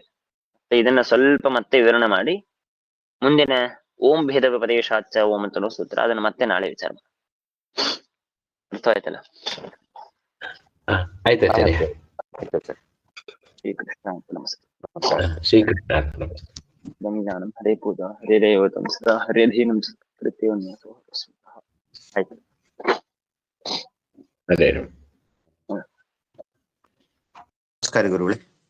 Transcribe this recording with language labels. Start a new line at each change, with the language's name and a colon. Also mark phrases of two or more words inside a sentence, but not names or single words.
Kannada: ಇದನ್ನ ಸ್ವಲ್ಪ ಮತ್ತೆ ವಿವರಣೆ ಮಾಡಿ ಮುಂದಿನ
Sanskrit: ಓಂ ಭೇದ ವ್ಯಪದೇಶಾಚ ಓಂ
Kannada: ಅಂತನೋ ಸೂತ್ರ, ಅದನ್ನ ಮತ್ತೆ ನಾಳೆ ವಿಚಾರ ಮಾಡಿ. ಅರ್ಥವಾಯ್ತಲ್ಲ. ಆಯ್ತಾಚಾರ್ಯ. ಶ್ರೀಕೃಷ್ಣ ನಮಸ್ಕಾರ. ಶ್ರೀಕೃಷ್ಣ.
Sanskrit: ಜ್ಞಾನಂ ಹರೇ ಪೂಜಾ ಹರೇ ದೈವತಂ ಸದಾ ಹರೇ ಧೀನಂ ಕೃತ್ಯವನ್ಯಾಸೋ ಆಯ್ತು.
Kannada: ಅದೇ ನಮಸ್ಕಾರ ಗುರುಗಳೇ.